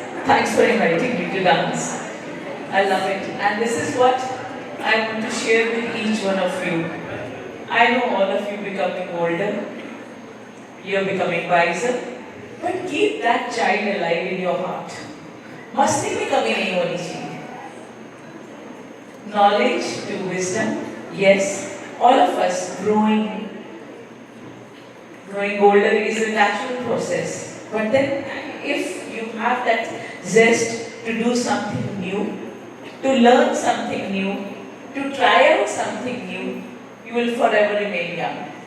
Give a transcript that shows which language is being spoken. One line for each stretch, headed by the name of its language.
English: Thanks for inviting me to dance. I love it. And this is what I want to share with each one of you. I know all of you becoming older. You're becoming wiser. But keep that child alive in your heart.
Hindi: मस्ती में कमी नहीं होनी चाहिए.
English: Knowledge to wisdom, yes. All of us growing older is a natural process. But then if you have that zest to do something new, to learn something new, to try out something new, you will forever remain young.